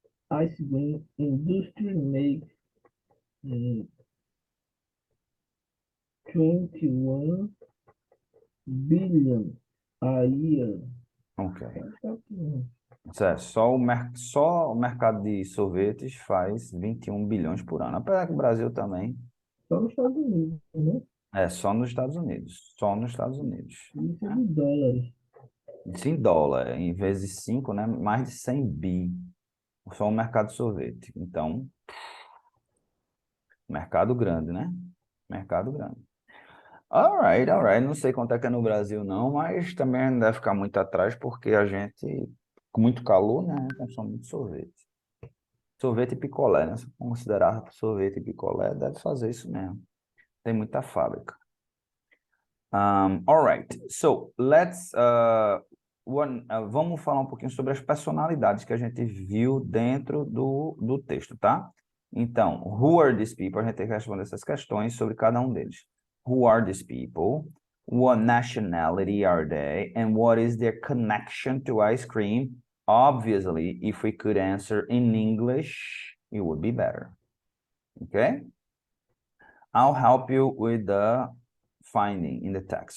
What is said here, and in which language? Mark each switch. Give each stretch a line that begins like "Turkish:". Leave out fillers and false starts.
English: ice cream industry makes 21 billion a year. Ok.
Portuguese: Tá aqui, Isso é, só o mercado de sorvetes faz 21 bilhões por ano. Apesar que o Brasil também só nos Estados Unidos, né? é só nos Estados Unidos. Só nos Estados Unidos. Isso é de dólares. Isso em dólar, em vez de 5, né? Mais de 100 bi. Só o mercado de sorvete. Então, mercado grande, né? Mercado grande.
English: Alright, alright.
Portuguese: Não sei quanto é que é no Brasil, não, mas também não deve ficar muito atrás, porque a gente, com muito calor, né? Consome muito sorvete. Sorvete e picolé, né? Se considerar sorvete e picolé, deve fazer isso mesmo. Tem muita fábrica.
English: All right. So let's
Portuguese: vamos falar um pouquinho sobre as personalidades que a gente viu dentro do texto, tá? Então,
English: who are these people?
Portuguese: A gente tem que responder essas questões sobre cada um deles.
English: Who are these people? What nationality are they? And what is their connection to ice cream? Obviously, if we could answer in English, it would be better. Okay? I'll help you with the finding in the text.